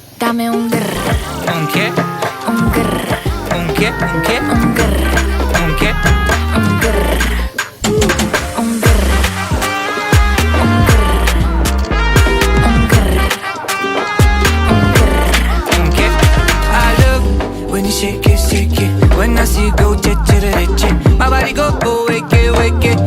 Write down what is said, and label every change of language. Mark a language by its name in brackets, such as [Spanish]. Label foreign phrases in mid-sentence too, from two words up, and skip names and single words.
[Spanish] Dame un grr, ¿Un qué? un grr, ¿Un qué? ¿Un qué? un grr, ¿Un qué? un grr, un grr, un grr, un grr, ¿Un qué? [English] I love when you shake it, shake it. When I see you go, cha cha cha cha. My body go, wake it, wake it.